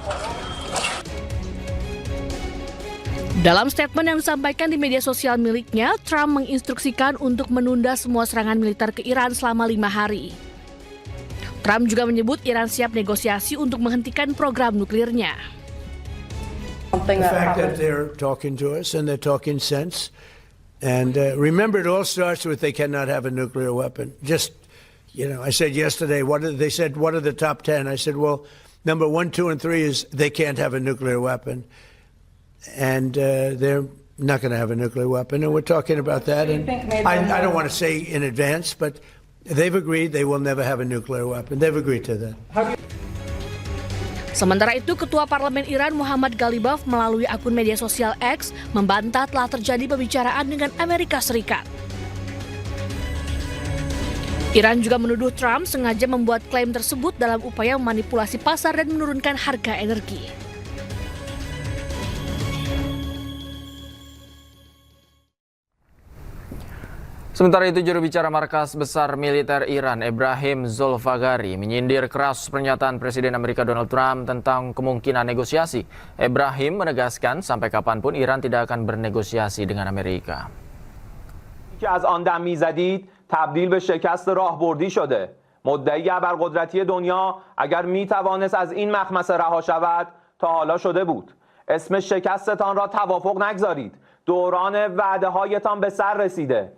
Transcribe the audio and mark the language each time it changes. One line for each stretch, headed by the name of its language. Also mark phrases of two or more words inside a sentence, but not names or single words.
Indonesian: Dalam statement yang disampaikan di media sosial miliknya, Trump menginstruksikan untuk menunda semua serangan militer ke Iran selama 5 hari. Trump juga menyebut Iran siap negosiasi untuk menghentikan program nuklirnya.
English: The fact that they're talking to us and they're talking sense. And remember, it all starts with they cannot have a nuclear weapon. I said yesterday, they said, what are the top 10? I said, well, number 1, 2, and 3 is they can't have a nuclear weapon. And they're not going to have a nuclear weapon. And we're talking about that. And I don't want to say in advance, but they've agreed they will never have a nuclear weapon. They've agreed to that.
Indonesian: Sementara itu, Ketua Parlemen Iran Muhammad Ghalibaf melalui akun media sosial X membantah telah terjadi pembicaraan dengan Amerika Serikat. Iran juga menuduh Trump sengaja membuat klaim tersebut dalam upaya memanipulasi pasar dan menurunkan harga energi. Sementara itu, juru bicara Markas Besar Militer Iran, Ebrahim Zolfagari, menyindir keras pernyataan Presiden Amerika Donald Trump tentang kemungkinan negosiasi. Ebrahim menegaskan sampai kapanpun Iran tidak akan bernegosiasi dengan Amerika.
Persian: تبدیل به شکست راهبردی شده. مدعی ابرقدرتی دنیا اگر میتوانست از این مخمصه رها شود تا حالا شده بود. اسم شکستتان را توافق نگذارید. دوران وعده هایتان به سر رسیده.